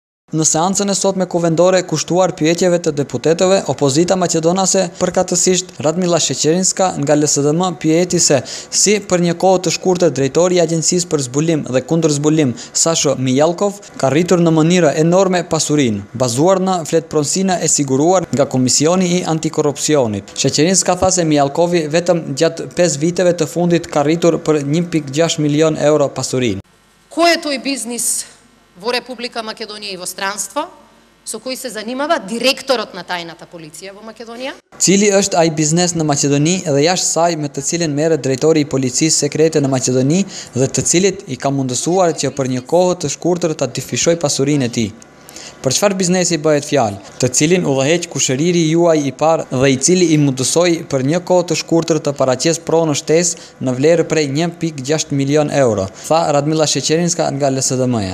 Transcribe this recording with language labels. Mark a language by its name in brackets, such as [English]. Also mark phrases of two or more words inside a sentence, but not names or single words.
[Albanian] Në seancën e sotme kuvendore kushtuar pyetjeve të deputetëve, opozita maqedonase përkatësisht Radmila Sheqerinska nga LSDM pyeti se si për një kohë të shkurtër drejtori i Agjencisë për Zbulim dhe Kundërzbulim Sasho Mijallkov ka rritur në mënyrë enorme pasurinë, bazuar në fletpronësinë e siguruar nga Komisioni i Antikorrupsionit. Sheqerinska tha se Mijallkovi vetëm gjatë 5 viteve të fundit ka rritur për 1,6 milion euro pasurinë. [Macedonian] Кој е тој бизнис во Република Македонија и во странство, со кој се занимава директорот на тајната полиција во Македонија? [Albanian] Cili është ai biznes në Maqedoni dhe jashtë saj me të cilin merret drejtori i policisë sekrete në Maqedoni dhe të cilit i ka mundësuar që për një kohë të shkurtër ta difishoj pasurinë e tij? Për çfarë biznesi bëhet fjalë, të cilin udhëheq kushëriri juaj i parë dhe i cili i mundësoi për një kohë të shkurtër të paraqes pronë shtesë në vlerë prej 1,6 milion euro, tha Radmila Sheqerinska nga LSDM-ja.